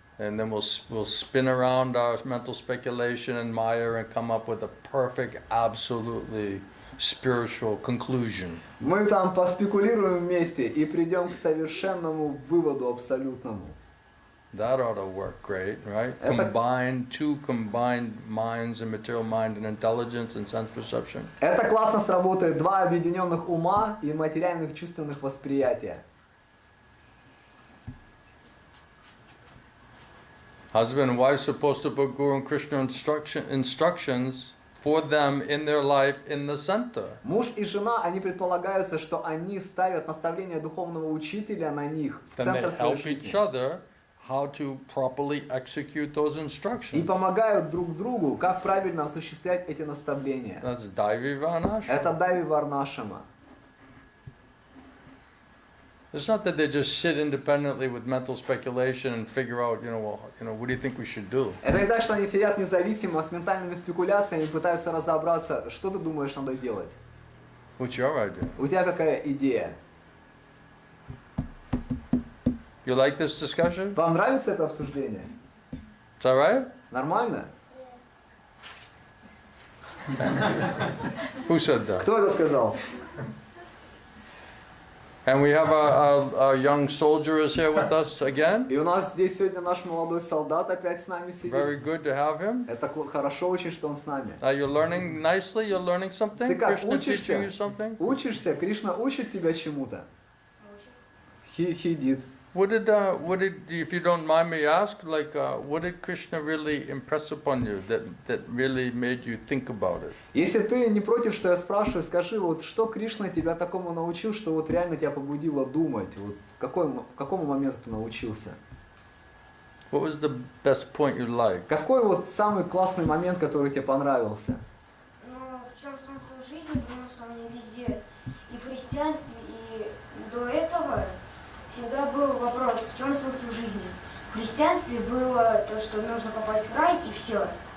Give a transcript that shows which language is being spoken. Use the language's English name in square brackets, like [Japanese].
[English] and then we'll spin around our mental speculation in Maya and come up with a perfect, absolutely spiritual conclusion. [Russian] Мы там поспекулируем вместе и придем к совершенному выводу абсолютному. [English] That ought to work great, right? [Russian] Это- [English] Two combined minds and material mind and intelligence and sense perception. [Russian] Это классно сработает. Два объединенных ума и материальных чувственных восприятия. [English] Husband and wife supposed to put Guru and Krishna instructions for them in their life in the center. [Russian] Муж и жена, они предполагаются, что они ставят наставление духовного учителя на них в [English] Then they [Russian] центр своей [English] help each [Russian] жизни. [English] other how to properly execute those [Russian] И [English] instructions. [Russian] помогают друг другу, как правильно осуществлять эти наставления. [English] That's Daivi-Varnashram. [Russian] Это Дави Варнашама. [English] It's not that they just sit independently with mental speculation and figure out, what do you think we should do? [Russian] Это не так, что они сидят независимо с ментальными спекуляциями и пытаются разобраться, что ты думаешь надо делать. [English] What's your idea? [Russian] У тебя какая идея? [English] You like this discussion? [Russian] Вам нравится это обсуждение? [English] Is that right? [Russian] Нормально? [English] Who said that? [Russian] Кто это сказал? [English] And we have a young soldier is here with us again. [Russian] И у нас здесь сегодня наш молодой солдат опять с нами сидит. [English] Very good to have him. [Russian] Это хорошо очень, что он с нами. [English] Are you learning nicely? You're learning something? [Russian] Ты как, [English] Krishna [Russian] учишься? [English] teaching you something? [Russian] Учишься? Кришна учит тебя чему-то? [English] He did. What did, if you don't mind me ask, what did Krishna really impress upon you that really made you think about it? [Russian] Если ты не против, что я спрашиваю, скажи, вот что Кришна тебя такому научил, что вот реально тебя побудило думать? Вот какому моменту ты научился? [English] What was the best point you liked? [Russian] Какой вот самый классный момент, который тебе понравился? Ну, в чем смысл жизни, потому что у меня везде и в христианстве, и до этого всегда был вопрос, в чем смысл жизни. В христианстве было то, что нужно попасть в рай и все.